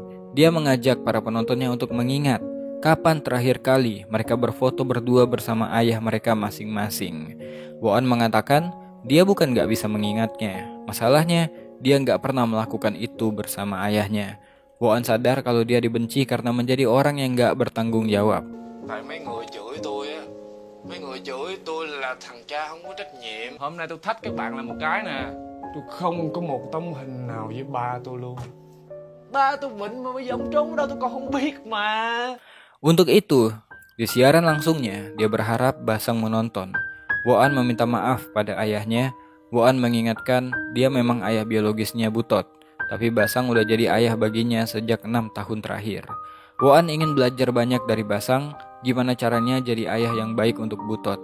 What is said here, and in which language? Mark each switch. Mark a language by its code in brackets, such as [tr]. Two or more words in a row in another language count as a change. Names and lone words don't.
[id] Dia mengajak para penontonnya untuk mengingat kapan terakhir kali mereka berfoto berdua bersama ayah mereka masing-masing. Woan mengatakan dia bukan gak bisa mengingatnya. Masalahnya dia gak pernah melakukan itu bersama ayahnya. Woan sadar kalau dia dibenci karena menjadi orang yang gak bertanggung jawab. [vi] Tại mấy người chửi tôi á, mấy người chửi tôi là thằng cha không có trách nhiệm. Hôm nay tôi thách các bạn là một cái nè, tôi không có một tấm hình nào với ba tôi luôn. Ba tôi bệnh mà bây giờ ông trốn ở đâu tôi còn không biết mà. [id] Untuk itu, di siaran langsungnya dia berharap Basang menonton. Woan meminta maaf pada ayahnya. Woan mengingatkan dia memang ayah biologisnya Butot, tapi Basang udah jadi ayah baginya sejak 6 tahun terakhir. Woan ingin belajar banyak dari Basang, gimana caranya jadi ayah yang baik untuk Butot.